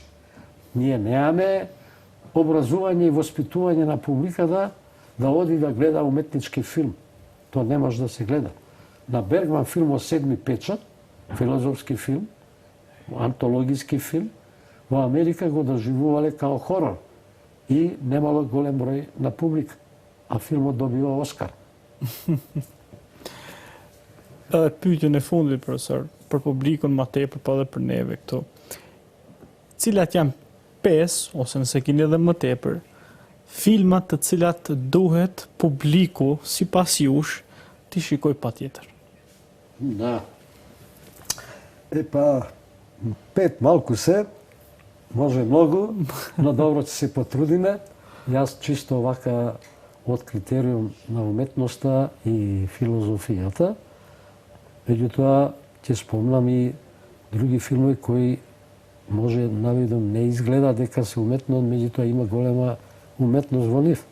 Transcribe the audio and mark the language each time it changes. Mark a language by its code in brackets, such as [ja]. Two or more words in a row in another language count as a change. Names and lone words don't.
[mk] Ние немаме образување и воспитување на публиката да оди да гледа уметнички филм. Тоа не може да се гледа. На Бергман филмот Седми печат, филозофски филм, антологиски филм, во Америка го доживувале као хорор и немало голем број на публика, а филмот добива Оскар. [sq] Pyetjen e fundit, profesor, për publikun ma tepër, po edhe për neve këtu. Cilat janë 5 ose nëse keni edhe më tepër filmat të cilat duhet publiku sipas jush t'i shikoj patjetër? [mk] Да. Епа, 5 малку се, Може многу, но добро ќе се потрудиме. Јас чисто вака од критериум на уметноста и филозофијата. Меѓутоа, ќе спомнам и други филми кои може навидом не изгледа дека се уметно, меѓутоа има голема уметност во нив.